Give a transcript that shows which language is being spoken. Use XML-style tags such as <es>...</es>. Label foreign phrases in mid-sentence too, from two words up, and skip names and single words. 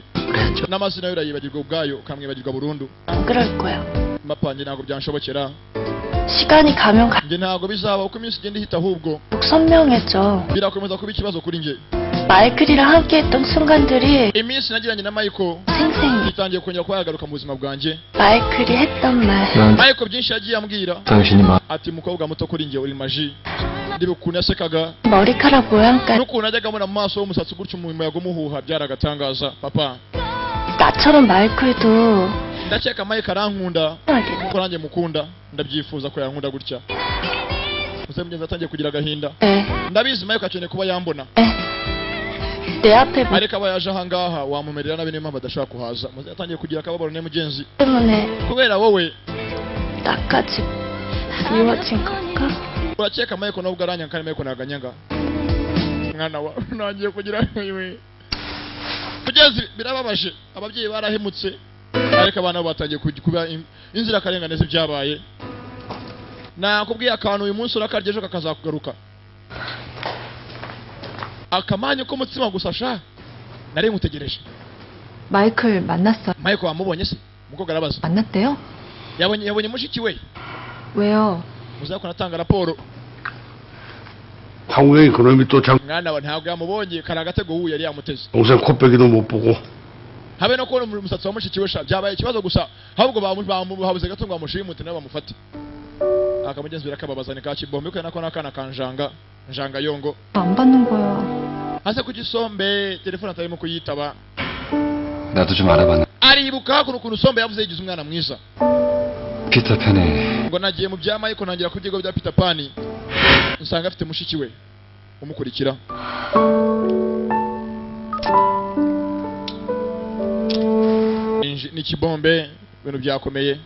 <ko>그래죠.</ko> <rw>n'amazina yo urayibagirwa ubwayo, ukamwibagirwa burundu.</rw> <ko>안 그럴 거야.</ko> <rw>mapa njye ntabwo byanshobokera.</rw> <ko>시간이 가면 갈수록</ko> <rw>njye ntabwo bizaba uko iminsi igenda ihita, ahubwo</rw> <ko>선명해져.</ko> <rw>birakomeza kuba ikibazo kuri njye.</rw> <ko>마이클이랑 함께했던 순간들이</ko> <rw>iminsi nagiranye na Michael</rw> <ko>생생히</ko> <rw>itangiye kongera kuba yagaruka mu buzima bwanjye.</rw> <ko>마이클이 했던 말</ko> <rw>Michael byinshi yagiye ambwira.</rw> <ko>당신이</ko> <rw>ati mukobwa muto kuri njye uri maji. ndiba ukuntu yasekaga,</rw> <ko>머리카락 모양까지</ko> <rw>n'ukuntu ajyaga abona mu maso h'umusatsi gutyo mu muyaga umuhuha, byaragatangaza. papa</rw> <ko>나처럼 마이클도</ko> <rw>ndakeka Michael arankunda</rw> <ko>하게</ko> <rw>kuko nanjye mukunda, ndabyifuza ko yankunda gutya. muze mugenzi atangiye kugira agahinda.</rw> <ko>네.</ko> <rw>ndabizi Michael akeneye kuba yambona,</rw> <ko>내 앞에 뭐</ko> <rw>ariko aba yaje ahangaha wamumerera nabi, niyo mpamvu adashaka kuhaza. muze atangiye kugira akababaro ne mugenzi,</rw> <ko>때문에</ko> <rw>kubera wowe.</rw> <ko>나까지 미워진 걸까?</ko> <rw>urakeka Michael nubwo aranyanga kandi Michael naganyanga. mwana wa nangiye kugira iwe mugenzi, birababaje. ababyeyi barahemutse, ariko abana bo batangiye kuba inzira karengane z'ibyabaye. nakubwiye akantu uyu munsi urakarya, ejo kakazakugaruka. akamanyu k'umutsima gusa sha, nari ngutegereje.</rw> <ko>마이클 만났어.</ko> <rw>Michael wamubonye se? umukobwa arabaza.</rw> <ko>만났대요?</ko> <rw>yabonye mushiki we.</rw> <ko>왜요?</ko> <rw>muzakora atanga raporo.</rw> <ko>한국에 그놈이 또 장,</ko> <rw>mwana wa ntabwo yamubonye, kari agatego ubu yari yamuteze.</rw> <ko>동생 코빼기도 못 보고</ko> <rw>habe no kubona umusatsi wa mushiki we sha, byabaye ikibazo gusa, ahubwo babuze gato ngo bamushimute nabo bamufate. akamugenzi birakababazane ka kibombe ko nako nakana kanjanga njanga yongo.</rw> <ko>안 받는 거야.</ko> <rw>hase ku gisombe telefone atarimo kuyitaba.</rw> <ko>나도 좀 알아봤네.</ko> <rw>aribuka ukuntu sombe yavuze yigize umwana mwiza.</rw> <ko>피터팬에</ko> <rw>ngo nagiye mu bya Michael nangira ku byigo bya Peter Pan, nsanga afite mushiki we umukurikira. ni kibombe, ibintu byakomeye.</rw>